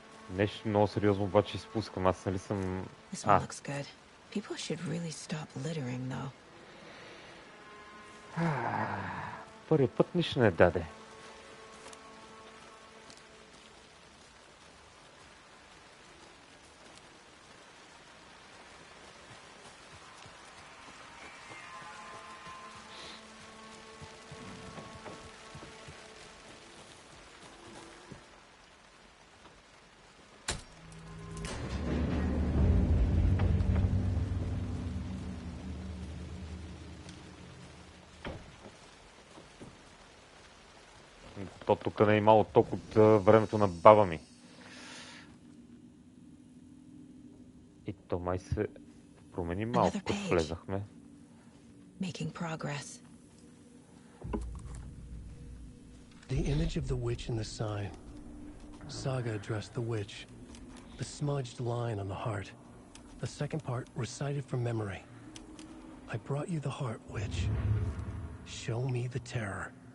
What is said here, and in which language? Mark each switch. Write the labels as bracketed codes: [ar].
[bg] Нещо много сериозно обаче изпускам. Аз нали съм... [en] This one looks good. People should really stop littering, though. [bg] Първият път нищо не даде. То тук не е имало ток от времето на баба ми. И то май се промени малко, като влезахме. [en] Making progress. The image of the witch in the sign. Saga addressed the witch. The smudged line on the heart. The second part recited from memory. I brought you the heart, witch. Show me the terror.